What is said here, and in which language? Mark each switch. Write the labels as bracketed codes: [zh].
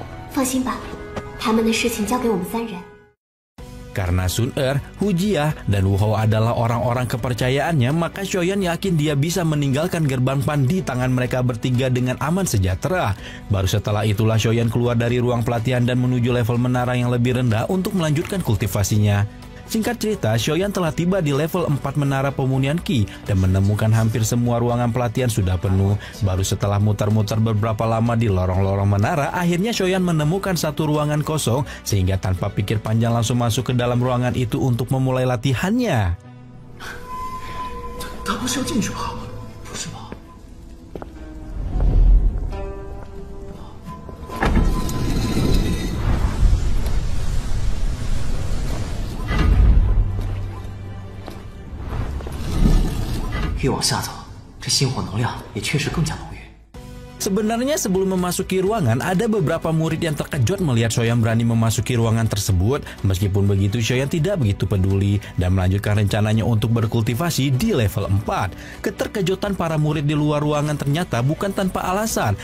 [zh] 放心吧，他们的事情交给我们3人。 [id] Karena Sun Er, Hujia, dan Wu Hao adalah orang-orang kepercayaannya, maka Shoyan yakin dia bisa meninggalkan gerbang Pan di tangan mereka bertiga dengan aman sejahtera. Baru setelah itulah Shoyan keluar dari ruang pelatihan dan menuju level menara yang lebih rendah untuk melanjutkan kultivasinya. Singkat cerita, Shoyan telah tiba di level 4 menara pemunian Ki dan menemukan hampir semua ruangan pelatihan sudah penuh. Baru setelah muter-muter beberapa lama di lorong-lorong menara, akhirnya Shoyan menemukan satu ruangan kosong sehingga tanpa pikir panjang langsung masuk ke dalam ruangan itu untuk memulai latihannya. [zh] 他不是要进去吧？不是吧？越往下走，这心火能量也确实更加浓郁。 [id] Sebenarnya sebelum memasuki ruangan, ada beberapa murid yang terkejut melihat Shoyan berani memasuki ruangan tersebut. Meskipun begitu, Shoyan tidak begitu peduli dan melanjutkan rencananya untuk berkultivasi di level 4. Keterkejutan para murid di luar ruangan ternyata bukan tanpa alasan.